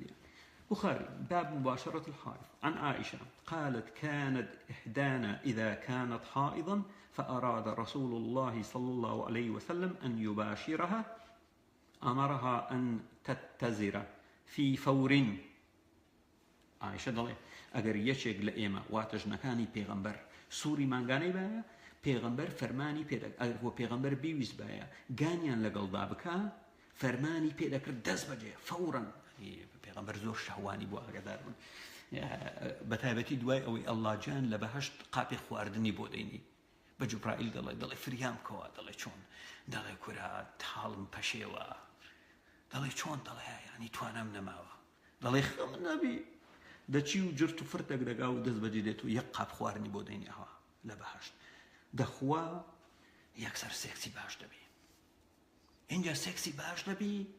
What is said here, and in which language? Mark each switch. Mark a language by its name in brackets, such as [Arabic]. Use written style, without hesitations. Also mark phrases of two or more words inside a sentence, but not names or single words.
[Arabic] بخاري باب مباشرة الحائض عن عائشة قالت كانت إحدانا إذا كانت حائضا فأراد رسول الله صلى الله عليه وسلم أن يباشرها أمرها أن تتزر في فور [Central Kurdish] عائشة دڵێ ئەگەر یەکێک لە ئێمە واتەژنەکانی پێغەمبەر سووری مانگانەی بایە پێغەمبەر فەرمانی ئەگەر بۆ پێغەمبەر بیویست بایە گانیان لەگەڵدا بکە فەرمانی پێدەکرد دەست بەجێ فەورەن پێغەمبەر زۆر شەهوانی بۆ ئاگادار بوون بەتایبەتی دوای ئەوەی ئەڵڵا جان لە بەهەشت قاپی خواردنی بۆ دەینی بە جوبرائیل دڵێ فریام کەوە دڵێ چۆن دڵێ کورا تاڵم پەشێوە دەڵێ چۆن دەڵێ ینی توانام نەماوە دەڵێ خەم نەبی دەچی و جرت و فرتێک دەگا و دەست بەجێ دێت و یەک قاپ خواردنی بۆ دەینی ئەوە لە بەهەشت دەخوا یەکسەر سێکسی باش دەبی اینجا سێکسی باش دەبی